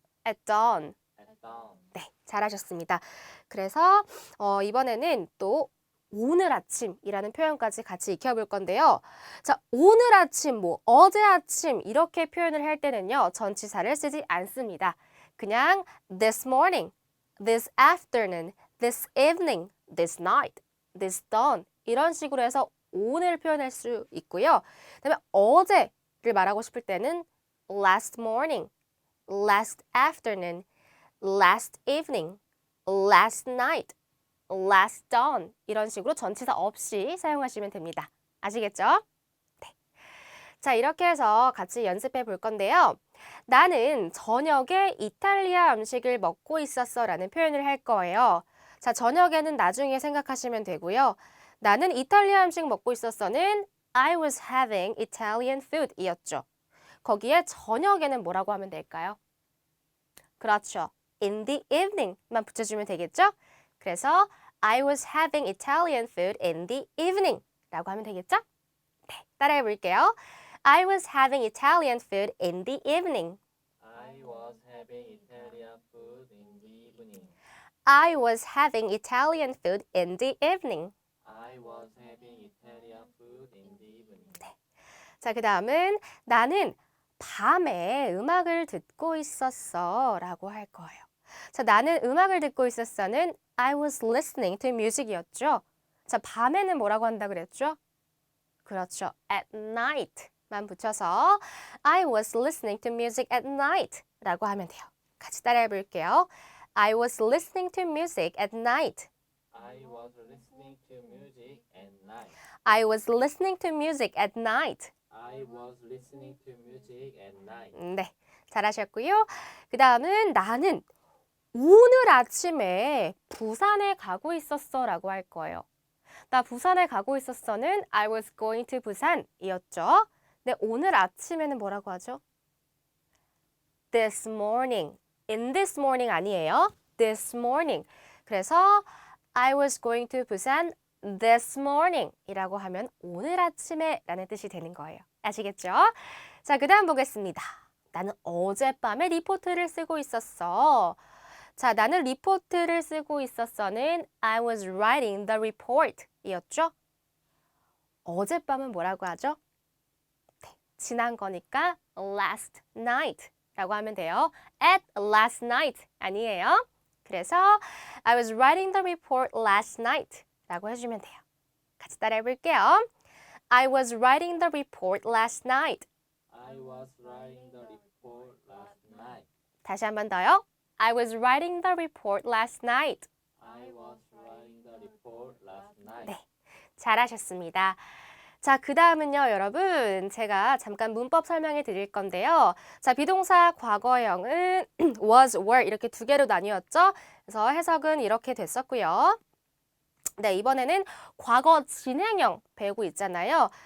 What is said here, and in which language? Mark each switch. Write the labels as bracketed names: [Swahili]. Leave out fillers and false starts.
[English] at dawn. At dawn. [Korean] 네, 잘하셨습니다. 그래서 이번에는 또 오늘 아침이라는 표현까지 같이 익혀볼 건데요. 자, 오늘 아침, 어제 아침 이렇게 표현을 할 때는요. 전치사를 쓰지 않습니다. 그냥 [English] this morning, this afternoon, this evening, this night, this dawn [Korean] 이런 식으로 해서 오늘 표현할 수 있고요. 그다음에 어제를 말하고 싶을 때는 [English] last morning, last afternoon, last evening, last night, last dawn [Korean] 이런 식으로 전치사 없이 사용하시면 됩니다. 아시겠죠? 네. 자, 이렇게 해서 같이 연습해 볼 건데요. 나는 저녁에 이탈리아 음식을 먹고 있었어 라는 표현을 할 거예요. 자, 저녁에는 나중에 생각하시면 되고요. 나는 이탈리아 음식 먹고 있었어는 [English] I was having Italian food [Korean] 이었죠. 거기에 저녁에는 뭐라고 하면 될까요? 그렇죠. [English] In the evening만 [Korean] 붙여주면 되겠죠? 그래서 [English] I was having Italian food in the evening [Korean] 라고 하면 되겠죠? 네, 따라해 볼게요. [English] I was having Italian food in the evening. I was having Italian food in the evening. I was having Italian food in the evening. I was having Italian food in the evening. [Korean] 자, 그 다음은 나는 밤에 음악을 듣고 있었어 라고 할 거예요. 자, 나는 음악을 듣고 있었어는 [English] I was listening to music [Korean] 이었죠. 자, 밤에는 뭐라고 한다 그랬죠? 그렇죠. [English] At night만 [Korean] 붙여서 [English] I was listening to music at night [Korean] 라고 하면 돼요. 같이 따라해 볼게요. [English] I was listening to music at night. I was listening to music at night. I was listening to music at night. I was listening to music at night. [Korean] 네, 잘하셨고요. 그 다음은 나는 오늘 아침에 부산에 가고 있었어 라고 할 거예요. 나 부산에 가고 있었어는 [English] I was going to [Korean] 부산 이었죠. 근데 오늘 아침에는 뭐라고 하죠? [English] This morning. In this morning [Korean] 아니에요. [English] This morning. [Korean] 그래서 [English] I was going to [Korean] 부산 [English] this morning [Korean] 이라고 하면 오늘 아침에 라는 뜻이 되는 거예요. 아시겠죠? 자, 그 다음 보겠습니다. 나는 어젯밤에 리포트를 쓰고 있었어. 자, 나는 리포트를 쓰고 있었어는 [English] I was writing the report [Korean] 이었죠? 어젯밤은 뭐라고 하죠? 네, 지난 거니까 [English] last night [Korean] 라고 하면 돼요. [English] At last night [Korean] 아니에요. 그래서 [English] I was writing the report last night [Korean] 라고 해주면 돼요. 같이 따라해 볼게요. [English] I was writing the report last night. I was writing the report last night. [Korean] 다시 한 번 더요. [English] I was writing the report last night. I was writing the report last night. [Korean] 네, 잘하셨습니다. 자, 그 다음은요, 여러분. 제가 잠깐 문법 설명해 드릴 건데요. 자, 비동사 과거형은 was, were 이렇게 두 개로 나뉘었죠. 그래서 해석은 이렇게 됐었고요. 네, 이번에는 과거 진행형 배우고 있잖아요.